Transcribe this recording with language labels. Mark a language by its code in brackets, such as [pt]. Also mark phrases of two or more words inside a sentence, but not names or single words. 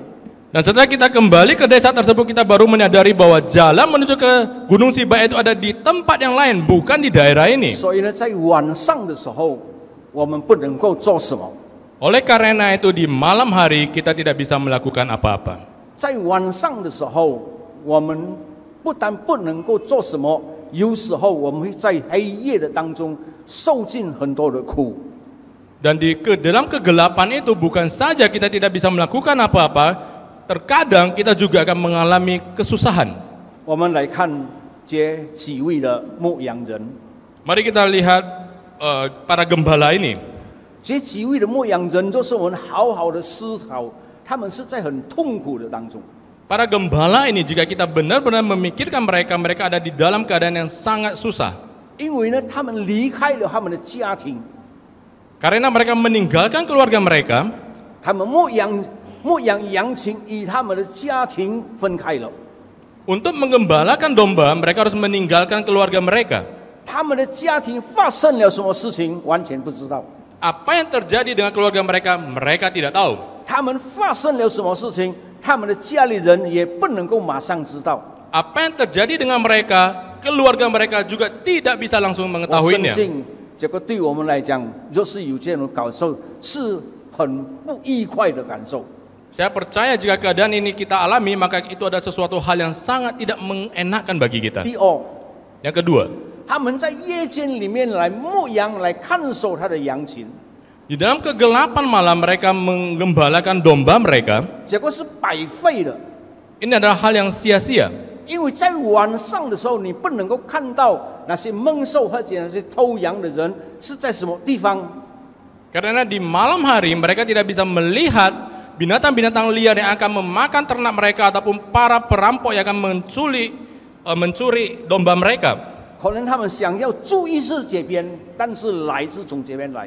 [id] Dan setelah kita kembali ke desa tersebut, kita baru menyadari bahwa jalan menuju ke Gunung Sibaya itu ada di tempat yang lain, bukan di daerah ini. [zh] 所以呢，在晚上的时候，我们不能够做什么。 [id] Oleh karena itu di malam hari kita tidak bisa melakukan apa-apa. [zh] 在晚上的时候，我们不但不能够做什么，有时候我们会在黑夜的当中受尽很多的苦。 [id] Dan dalam kegelapan itu bukan saja kita tidak bisa melakukan apa-apa, terkadang kita juga akan mengalami kesusahan. [zh] 我们来看这几位的牧羊人， [id] Mari kita lihat para gembala ini. [zh] 这几位的牧羊人就是我们好好的思考，他们是在很痛苦的当中。 [id] Para gembala ini jika kita benar-benar memikirkan mereka ada di dalam keadaan yang sangat susah. [zh] 因为呢，他们离开了他们的家庭， [id] Karena mereka meninggalkan keluarga mereka, [zh] 他们牧羊羊群与他们的家庭分开了。 [id] Untuk menggembalakan domba, mereka harus meninggalkan keluarga mereka. [zh] 他们的家庭发生了什么事情，完全不知道。 [id] Apa yang terjadi dengan keluarga mereka, mereka tidak tahu. [zh] 他们发生了什么事情，他们的家里人也不能够马上知道。 [id] Apa yang terjadi dengan mereka, keluarga mereka juga tidak bisa langsung [zh] 我相 [id] mengetahuinya. [zh] 信这个对我们来讲，若是有这种感受，是很不愉快的感受。 [id] Saya percaya jika keadaan ini kita alami, maka itu adalah sesuatu hal yang sangat tidak mengenakan bagi kita. [zh] 第二， [id] Yang kedua, [zh] 他们在夜间里面来牧羊，来看守他的羊群， [id] di dalam kegelapan malam mereka menggembalakan domba mereka. [zh] 结果是白费的。 [id] Ini adalah hal yang sia-sia. [zh] 因为在晚上的时候，你不能够看到那些猛兽或者那些偷羊的人是在什么地方。 [id] Karena di malam hari mereka tidak bisa melihat binatang-binatang liar yang akan memakan ternak mereka ataupun para perampok yang akan mencuri domba mereka. [zh] 可能他们想要注意是这边，但是来自从这边来。